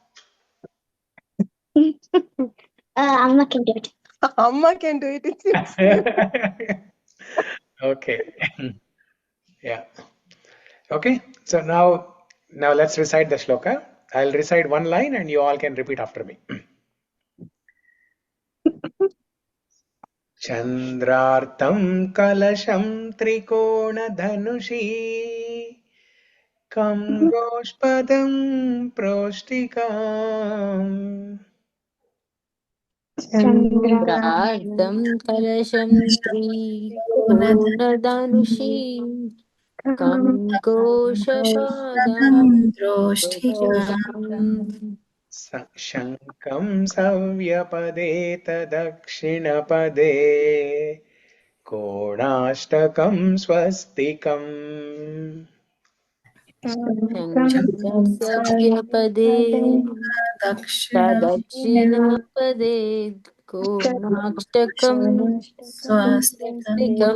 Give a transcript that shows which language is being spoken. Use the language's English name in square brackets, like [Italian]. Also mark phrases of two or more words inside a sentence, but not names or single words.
[English] Amma can do it. Amma can do it. Okay. Yeah. Okay. So now let's recite the shloka. I'll recite one line and you all can repeat after me. [Sanskrit] चन्द्रार्धम् कलशम् त्रिकोण-धनुषी खम् गोष्पदम् प्रोष्ठिकाम् चन्द्रार्धम् कलशम् त्रिकोण-धनुषी खम् गोष्पदम् प्रोष्ठिकाम् शङ्खम् सव्य-पदे दक्षिण-पदे कोणाष्टकम् स्वस्तिकम् शङ्खम् सव्य-पदे दक्षिण-पदे कोणाष्टकम् स्वस्तिकम्